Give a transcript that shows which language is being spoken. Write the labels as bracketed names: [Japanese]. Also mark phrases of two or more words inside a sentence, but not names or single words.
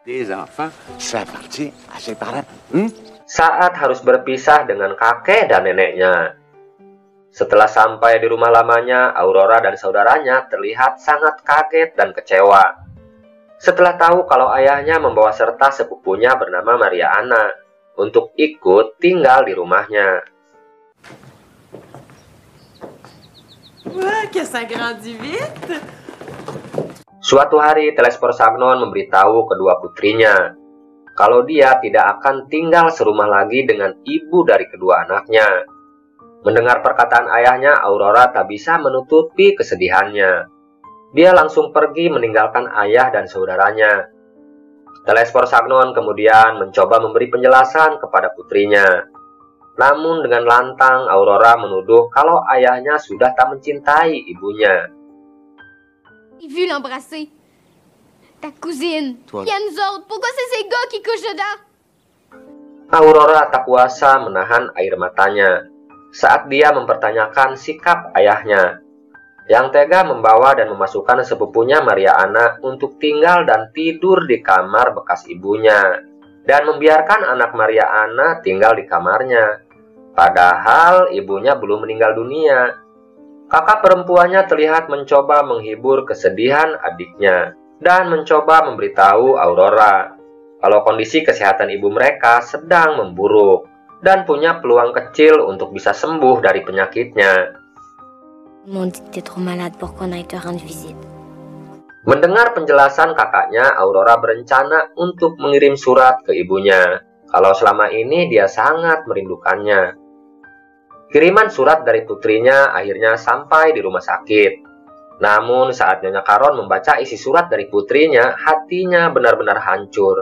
[Indonesian] Saat harus berpisah dengan kakek dan neneknya. Setelah sampai di rumah lamanya, Aurora dan saudaranya terlihat sangat kaget dan kecewa. Setelah tahu kalau ayahnya membawa serta sepupunya bernama Maria Anna untuk ikut tinggal di rumahnya. [French] Ouais, que ça grandit vite. [Indonesian] Suatu hari, Telespor Sagnon memberitahu kedua putrinya kalau dia tidak akan tinggal serumah lagi dengan ibu dari kedua anaknya. Mendengar perkataan ayahnya, Aurora tak bisa menutupi kesedihannya. Dia langsung pergi meninggalkan ayah dan saudaranya. Telespor Sagnon kemudian mencoba memberi penjelasan kepada putrinya. Namun dengan lantang, Aurora menuduh kalau ayahnya sudah tak mencintai ibunya. [French] J'ai vu l'embrasser. Ta cousine. Toi. Il y a nous autres. Pourquoi c'est ces gars qui couchent dedans? [Indonesian] Aurora tak kuasa menahan air matanya saat dia mempertanyakan sikap ayahnya yang tega membawa dan memasukkan sepupunya Maria Anna untuk tinggal dan tidur di kamar bekas ibunya dan membiarkan anak Maria Anna tinggal di kamarnya, padahal ibunya belum meninggal dunia. Kakak perempuannya terlihat mencoba menghibur kesedihan adiknya dan mencoba memberitahu Aurora kalau kondisi kesehatan ibu mereka sedang memburuk dan punya peluang kecil untuk bisa sembuh dari penyakitnya. [French] Ils m'ont dit que t'es trop malade pour qu'on aille te rendre visite. [Indonesian] Mendengar penjelasan kakaknya, Aurora berencana untuk mengirim surat ke ibunya. Kalau selama ini dia sangat merindukannya. Kiriman surat dari putrinya akhirnya sampai di rumah sakit. Namun saat Nyonya Caron membaca isi surat dari putrinya, hatinya benar-benar hancur.